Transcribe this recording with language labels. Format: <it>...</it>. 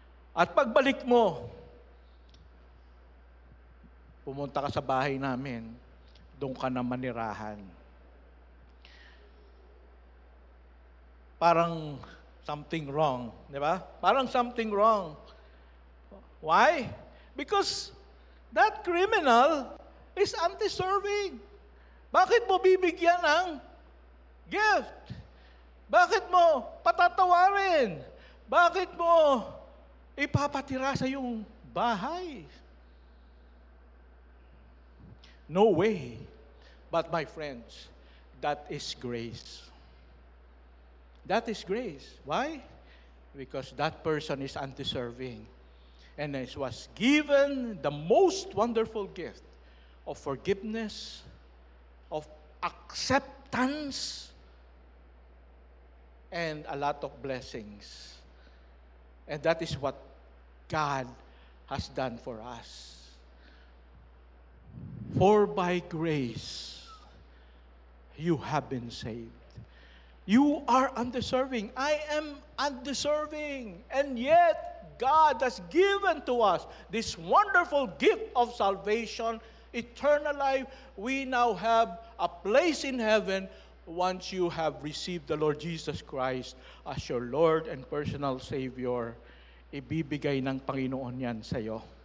<tl>At pagbalik mo, pumunta ka sa bahay namin, doon ka na manirahan. Parang</tl> <en>something wrong,</en> <tl>di ba? Parang</tl> <en>something wrong. Why? Because that criminal is undeserving.</en> <tl>Bakit mo bibigyan ng gift? Bakit mo patatawarin? Bakit mo ipapatira sa iyong bahay?</tl> <en>No way. But my friends, that is grace. That is grace. Why? Because that person is undeserving. And it was given the most wonderful gift of forgiveness, of acceptance, and a lot of blessings. And that is what God has done for us. For by grace, you have been saved. You are undeserving. I am undeserving. And yet, God has given to us this wonderful gift of salvation, eternal life. We now have a place in heaven once you have received the Lord Jesus Christ as your Lord and personal Savior.</en> <tl>Ibibigay ng Panginoon yan sa iyo.</tl>